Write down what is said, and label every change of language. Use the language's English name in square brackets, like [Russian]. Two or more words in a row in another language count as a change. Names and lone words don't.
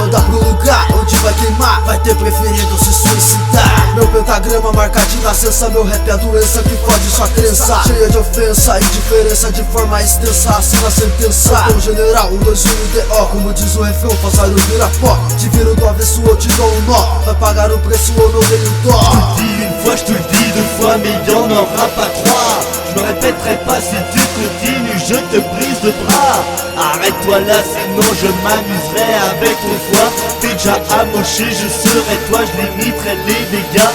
[Portuguese] Manda pro lugar onde vai queimar, vai ter preferido se suicidar. Meu pentagrama marca de nascença, meu rap é a doença que fode sua crença. Cheia de ofensa, indiferença de forma extensa, assina a sentença. Então general, 1, 2, 1, D.O. Como diz o refrão, passarinho vira pó. Te viro do avesso ou te dou um nó. Vai pagar o preço ou não tenho dó. [French] Je te le dis une fois, je te le dis 2 fois, mais y'en aura pas 3. Je me répéterai pas si tu continues, je te brise le bras. Arrête-toi là, sinon je m'amuserai avec ton foie. T'es déjà amoché, je serai toi, je limiterai les dégâts.